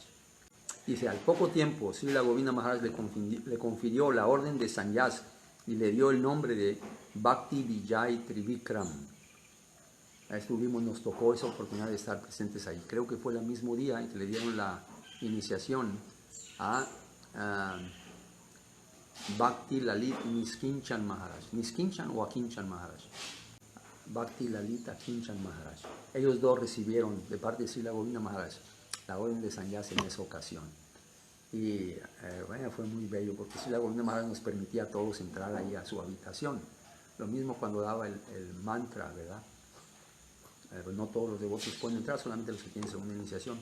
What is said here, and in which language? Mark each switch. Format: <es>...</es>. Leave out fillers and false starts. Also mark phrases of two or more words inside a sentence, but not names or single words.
<es>Dice, al poco tiempo, Srila Govinda Maharaj le confirió la orden de sannyas y le dio el nombre de Bhakti Vijay Trivikram. Ahí estuvimos, nos tocó esa oportunidad de estar presentes ahí. Creo que fue el mismo día en que le dieron la iniciación a Bhakti Lalit Niskinchan Maharaj. Niskinchan o Akinchan Maharaj. Bhakti Lalit Akinchan Maharaj. Ellos dos recibieron de parte de Srila Govinda Maharaj la orden de sannyas en esa ocasión. Y bueno, fue muy bello porque Srila Govinda Maharaj nos permitía a todos entrar ahí a su habitación. Lo mismo cuando daba el mantra, ¿verdad? No todos los devotos pueden entrar, solamente los que tienen segunda iniciación.</es>